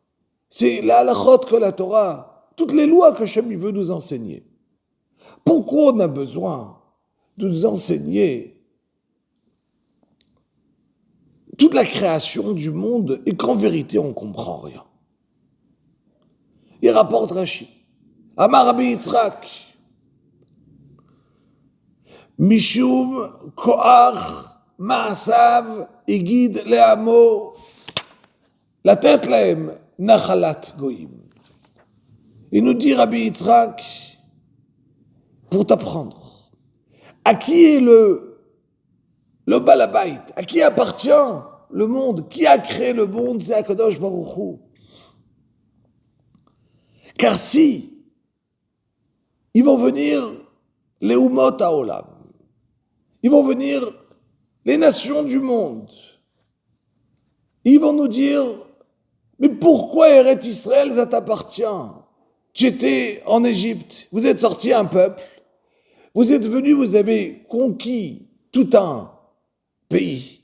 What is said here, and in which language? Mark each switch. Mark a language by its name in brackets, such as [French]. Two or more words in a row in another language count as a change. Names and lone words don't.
[French] C'est la halachot que la Torah, toutes les lois que Hachem veut nous enseigner. Pourquoi on a besoin de nous enseigner toute la création du monde et qu'en vérité on comprend rien? Il rapporte Rashi. [Hebrew] אמר רבי יצחק, משום כח מעשיו הגיד לעמו לתת להם נחלת גוים. [French] Il nous dit Rabbi Yitzhak, pour t'apprendre, à qui est le balabait, à qui appartient le monde, qui a créé le monde, c'est [Hebrew] הקדוש ברוך הוא. [French] Car si ils vont venir les [Hebrew] אומות העולם, [French] ils vont venir les nations du monde. Ils vont nous dire, mais pourquoi Eretz Israël, ça t'appartient? Tu étais en Égypte, vous êtes sorti un peuple, vous êtes venu, vous avez conquis tout un pays.